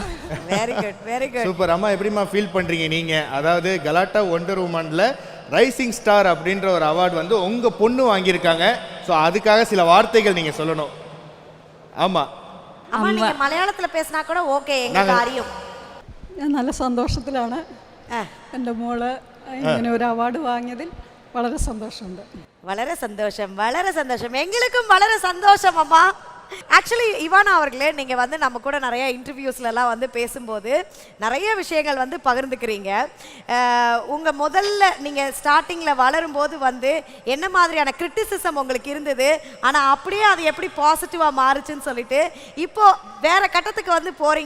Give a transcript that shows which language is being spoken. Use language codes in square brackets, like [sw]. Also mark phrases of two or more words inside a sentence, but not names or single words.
[en] very good very good. [ta] சூப்பர். அம்மா எப்படிம்மா ஃபீல் பண்ணுறீங்க நீங்கள்? அதாவது கலாட்டா ஒண்டர் உமனில் ரைசிங் ஸ்டார் அப்படின்ற ஒரு அவார்டு வந்து உங்கள் பொண்ணு வாங்கியிருக்காங்க. ஸோ அதுக்காக சில வார்த்தைகள் நீங்கள் சொல்லணும். ஆமாம் அம்மா நீங்க மலையாளத்துல பேசினா கூட ஓகே, எங்களுக்கு அறியும். [ml] ഞാൻ നല്ല സന്തോഷത്തിലാണ്. എൻ്റെ മോള് ഇങ്ങനെ ഒരു അവാർഡ് വാങ്ങിയതിൽ വളരെ സന്തോഷമുണ്ട്. വളരെ സന്തോഷം വളരെ സന്തോഷം. [ta] எங்களுக்கும் വളരെ சந்தோஷம் அம்மா. ஆக்சுவலி இவானா அவர்களே, நீங்கள் வந்து நம்ம கூட நிறைய இன்டர்வியூஸ்லலாம் வந்து பேசும்போது நிறைய விஷயங்கள் வந்து பகிர்ந்துக்கிறீங்க. உங்கள் முதல்ல நீங்கள் ஸ்டார்டிங்கில் வளரும்போது வந்து என்ன மாதிரியான கிரிட்டிசிசம் உங்களுக்கு இருந்தது, ஆனால் அப்படியே அது எப்படி பாசிட்டிவாக மாறுச்சுன்னு சொல்லிட்டு இப்போது வேறு கட்டத்துக்கு வந்து போகிறீங்க.